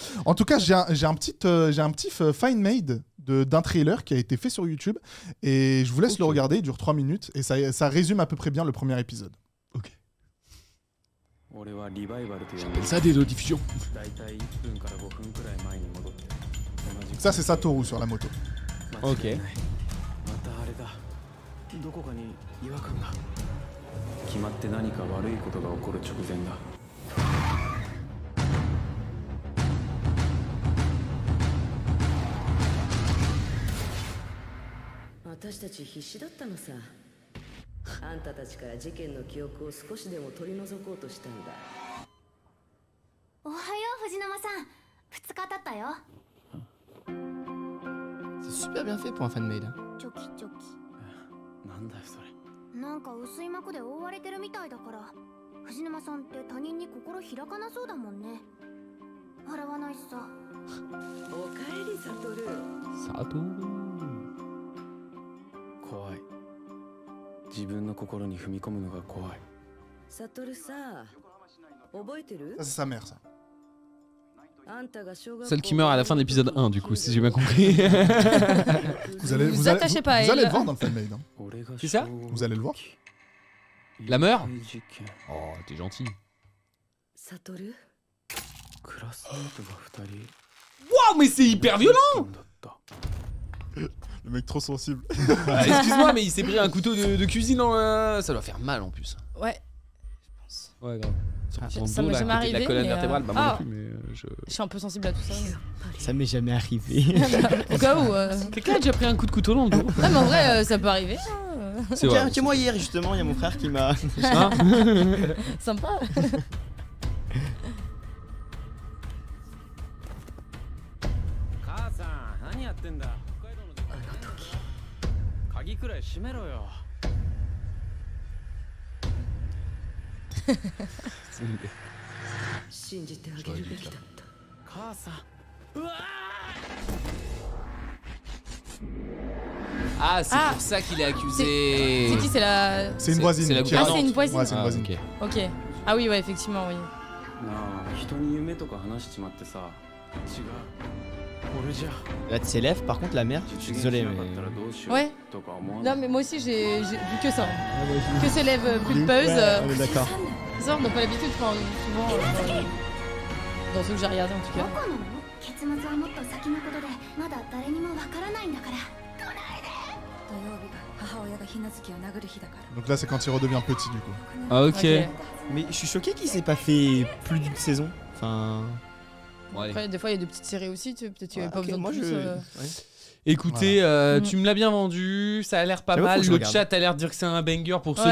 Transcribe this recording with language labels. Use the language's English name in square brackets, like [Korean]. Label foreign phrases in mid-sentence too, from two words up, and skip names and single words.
[French] En tout cas, j'ai un petit fine made d'un trailer qui a été fait sur YouTube et je vous laisse Ok. le regarder. Il dure 3 minutes et ça résume à peu près bien le premier épisode. J'appelle ça des rediffusions. Ça, c'est Satoru sur la moto. Ok. [Japanese] どこかに違和感が決まって何か悪いことが起こる直前だ私たち必死だったのさ。あんたたちから事件の記憶を少しでも取り除こうとしたんだ。おはよう藤沼さん。2日経ったよ。 [French] C'est super bien fait pour un fan-made. hein. [Japanese] チョキチョキ。なんだよそれなんか薄い膜で覆われてるみたいだから、藤沼さんって他人に心開かなそうだもんね。洗わないしさ。おかえりサトル。 Sato. 怖い。自分の心に踏み込むのが怖い。サトルさ、覚えてる [French] Ça, c'est sa mère, ça. Celle qui meurt à la fin de l'épisode 1, du coup, si j'ai bien compris. Vous allez, Vous attachez pas à vous allez elle. le voir dans le fanmade. Hein. C'est ça Vous allez le voir. La meurt Oh, t'es gentil. [Japanese] サトルクラスメートが2人 [French] Waouh, mais c'est hyper violent [Japanese] だった。 [French] Le mec trop sensible. Ah, excuse-moi, mais il s'est pris un couteau de cuisine dans ça doit faire mal en plus. Ouais. Ouais, grave. Sur Ça le dos, m'est là, à jamais côté de la arrivé, colonne mais, vertébrale, bah moi ah. non plus, mais Je suis un peu sensible à tout ça. Ça m'est jamais arrivé. Au cas où. Quelqu'un a déjà pris un coup de couteau dans le dos. Non, mais en vrai, ça peut arriver. Hein. C'est vrai. Tiens, moi hier justement, il y a mon frère qui m'a. Hein Sympa. [Japanese] 母さん、何やってんだ。北海道の出鍵くらい閉めろよ。信じてあげるべきだった。母さん。 [French] Ah, c'est pour ça qu'il est accusé. C'est qui? C'est la. C'est une voisine. C'est la qui est Ah, à c'est Nantes. une voisine. Ouais, c'est une voisine. ok. Ok. Ah oui, ouais, effectivement, oui. [Japanese] なあ、人に夢とか話しちまってさ。違う。俺じゃ。 [French] Là, de ses lèvres, par contre, la mère, je suis désolé, mais. Ouais. [Japanese] とか思わない。 [French] Non, mais moi aussi, j'ai vu que ça. Que ses lèvres pulpeuses. Ouais, on est d'accord. Ça, on n'a pas l'habitude, enfin, souvent. Dans ceux que j'ai regardé en tout [Japanese] ど [French] cas. [Japanese] こなの？結末はもっと先のことでまだ誰にもわからないんだから。土曜日が母親がひなずきを殴る日だから。 [French] Donc là, c'est quand il redevient petit, du coup. Ah, ok. Mais je suis choqué qu'il s'est pas fait plus d'une saison. Enfin. Ouais. Après, des fois, il y a des petites séries aussi, tu sais, peut-être qu'il n'y avait pas ok, besoin de moi, plus. Ouais. Écoutez, tu me l'as bien vendu, ça a l'air pas J'avoue, faut mal. que je Le regarde. chat a l'air de dire que c'est un banger pour ceux